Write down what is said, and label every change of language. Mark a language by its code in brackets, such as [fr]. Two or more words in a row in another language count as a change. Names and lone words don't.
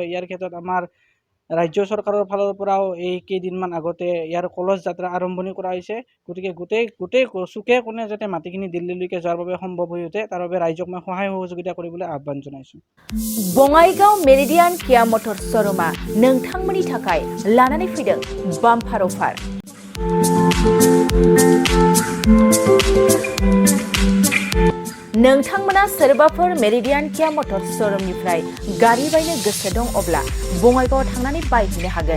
[as] ইয়াৰ ক্ষেত্ৰত আমাৰ ৰাজ্য চৰকাৰৰ ফালৰ পৰাও এই কেইদিনমান আগতে ইয়াৰ কলচ যাত্ৰা আৰম্ভণি কৰা হৈছে। গতিকে গোটেই চুকে কোণে যাতে মাটিখিনি দিল্লীলৈকে যোৱাৰ বাবে সম্ভৱ হৈ উঠে তাৰ বাবে ৰাইজক মই সহায় সহযোগিতা কৰিবলৈ আহ্বান জনাইছোঁ। [brx] বঙাইগাঁও মেৰিডিয়ান কিয়া মটर शोरूमा नोंथांमोननि थाखाय लानानै फैदों [en] bumper offer. [brx] नोंथांमोना सोरबाफोर मेरिडियान किया मटर शोरूमनिफ्राय गारि बायनो गोसो दं अब्ला बङाइगावआव थांनानै बायहैनो हागोन।